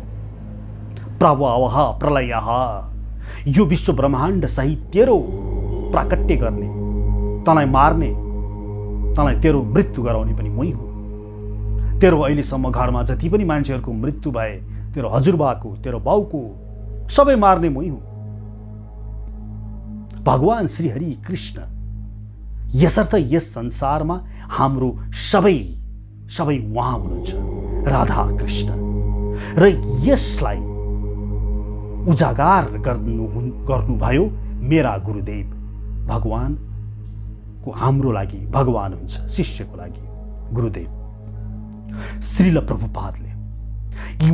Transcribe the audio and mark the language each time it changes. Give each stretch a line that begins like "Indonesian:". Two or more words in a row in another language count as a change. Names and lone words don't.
Sanskrit: प्रभवः प्रलयः,
Nepali: यो विश्व ब्रह्माण्ड सहित तेरो प्राकट्य गर्ने, तँलाई मार्ने, तँलाई तेरो मृत्यु गराउने पनि मै हुँ। तेरो अहिलेसम्म घरमा जति पनि मान्छेहरूको मृत्यु भए, तेरो हजुरबाको, तेरो बाउको, सबै मार्ने मै हुँ। भगवान श्री हरि कृष्ण यसर्थ यस संसारमा हाम्रो सबै उहाँ हुनुहुन्छ, राधा कृष्ण। र यसलाई उजागर गर्नुभयो मेरा गुरुदेव भगवानको, हाम्रो लागि भगवान हुन्छ, शिष्यको लागि गुरुदेव श्रील प्रभुपादले।